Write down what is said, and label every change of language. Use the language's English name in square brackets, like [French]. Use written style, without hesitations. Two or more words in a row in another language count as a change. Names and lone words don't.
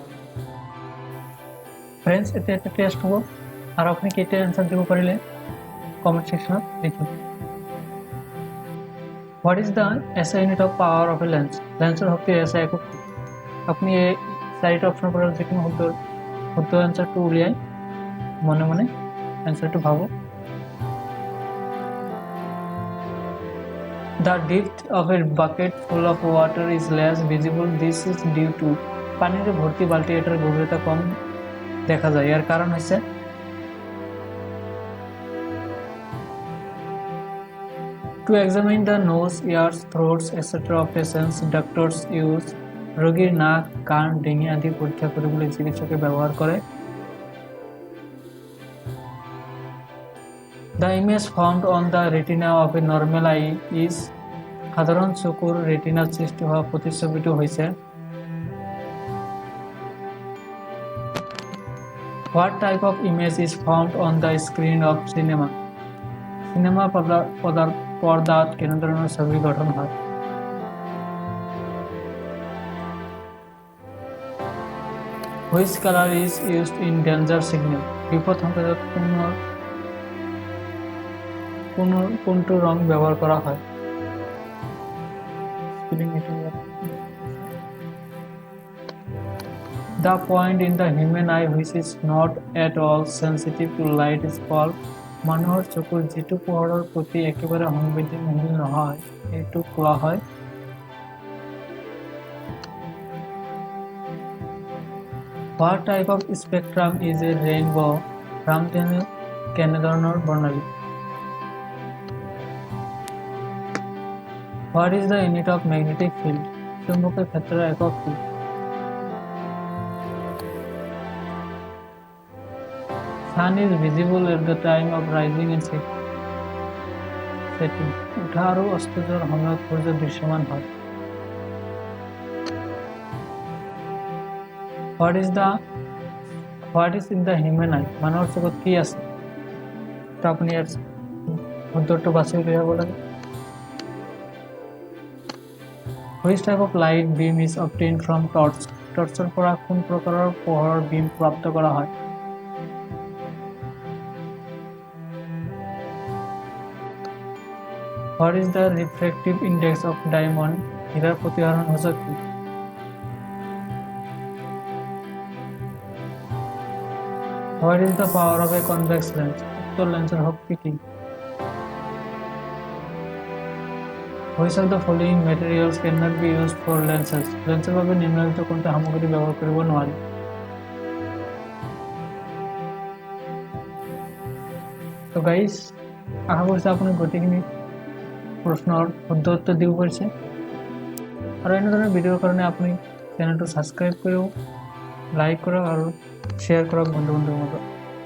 [Assamese] ফ্ৰেণ্ডছ, এটা টেষ্ট হ'ব আৰু আপুনি কেইটা এনচাৰ দিব পাৰিলে [English] comment section [Assamese] লিখিব। [English] What is the SI unit of power of a lens? [Assamese] লেন্সৰ শক্তিৰ এছআই একক কি? আপুনি এই চাৰিটা অপশ্যনৰ পৰা যিকোনো শুদ্ধ এনচাৰটো উলিয়াই মনে মনে এনচাৰটো ভাবক। [English] The depth of a bucket full of water is less visible. This is due to [Assamese] পানিৰে ভৰ্তি বাল্টি এটাৰ গভীৰতা কম দেখা যায়। ইয়াৰ কাৰণ হৈছে [English] to examine the nose, ears, throats, etc. of patients, doctors use [Assamese] ৰোগীৰ নাক, কাণ, ডিঙি আদি পৰীক্ষা কৰিবলৈ চিকিৎসকে ব্যৱহাৰ কৰে। [English] The image found on the retina of a normal eye is [Assamese] সাধাৰণ চকুৰ ৰেটিনাত সৃষ্টি হোৱা প্ৰতিচ্ছবিটো হৈছে [English] What type of image is found on the screen of cinema? [Assamese] সিনেমা পৰ্দাত কেনেধৰণৰ ছবি গঠন হয়? [English] Which color is used in danger signal? [Assamese] বিপদ সংকেতত কোনটো ৰং ব্যৱহাৰ কৰা হয়? [English] The point in the human eye which is not at all sensitive to light is called [Assamese] মানুহৰ চকুৰ যিটো পোহৰৰ প্ৰতি একেবাৰে সংবেদনশীল নহয় এইটো কোৱা হয় [English] What type of spectrum is a rainbow? [Assamese] ৰামধেনু কেনেধৰণৰ বৰ্ণালী? [English] What is the unit of magnetic field? [Assamese] চুম্বকীয় ক্ষেত্ৰৰ একক কি? [English] Sun is visible at the time of rising and setting. [Assamese] উঠা আৰু অস্ত যোৱাৰ সময়ত সূৰ্য দৃশ্যমান হয়। [English] What is in the human eye? [Assamese] মানুহৰ চকুত কি আছে? তো আপুনি ইয়াৰ উত্তৰটো বাছি উলিয়াব লাগে। [English] Which type of light beam is obtained from torch? [Assamese] টৰ্চৰ পৰা কোন প্ৰকাৰৰ পোহৰৰ বিম প্ৰাপ্ত কৰা হয়? [English] What is the refractive index of diamond? [Assamese] হীৰাৰ প্ৰতিসৰণ সূচক কি? [English] What is the power of a convex lens? [Assamese] উত্তল লেন্সৰ শক্তি কি? [English] Which of the following materials cannot be used for lenses? [Assamese] লেন্সৰ বাবে নিম্নলিখিত কোনটো সামগ্ৰী ব্যৱহাৰ কৰিব নোৱাৰি? তো গাইজ আশা কৰিছোঁ আপুনি গোটেইখিনি প্ৰশ্নৰ শুদ্ধ উত্তৰ দিব পাৰিছে আৰু এনেধৰণৰ ভিডিঅ'ৰ কাৰণে আপুনি চেনেলটো ছাবস্ক্ৰাইব কৰক, লাইক কৰক আৰু শ্বেয়াৰ কৰক বন্ধু বান্ধৱৰ মাজত।